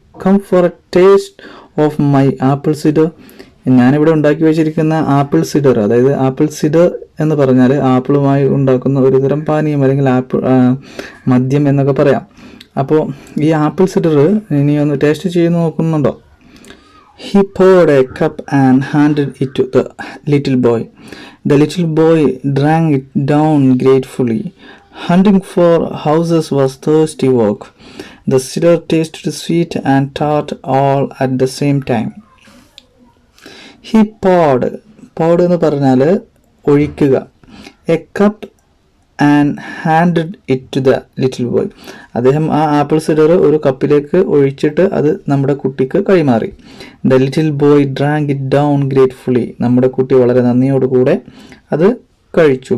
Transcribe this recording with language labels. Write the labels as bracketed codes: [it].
[en] come for a taste of my apple cider, [ml] ഞാനിവിടെ ഉണ്ടാക്കി വെച്ചിരിക്കുന്ന ആപ്പിൾ സിഡർ. അതായത് ആപ്പിൾ സിഡർ എന്ന് പറഞ്ഞാൽ ആപ്പിളുമായി ഉണ്ടാക്കുന്ന ഒരു തരം പാനീയം അല്ലെങ്കിൽ മദ്യം എന്നൊക്കെ പറയാം. അപ്പോൾ ഈ ആപ്പിൾ സിഡർ ഇനി ഒന്ന് ടേസ്റ്റ് ചെയ്ത് നോക്കുന്നുണ്ടോ? [en] He poured a cup and handed it to the little boy. The little boy drank it down gratefully. Hunting for houses was thirsty work. The cider tasted sweet and tart all at the same time. He poured [ml] എന്ന് പറഞ്ഞാൽ ഒഴിക്കുക. [en] A cup and handed it to the little boy. [ml] അദ്ദേഹം ആ apple cider ഒരു കപ്പിലേക്ക് ഒഴിച്ചിട്ട് അത് നമ്മുടെ കുട്ടിക്ക് കൈമാറി. [en] The little boy drank it down gratefully. [ml] നമ്മുടെ കുട്ടി വളരെ നന്ദിയോടുകൂടെ അത് കഴിച്ചു.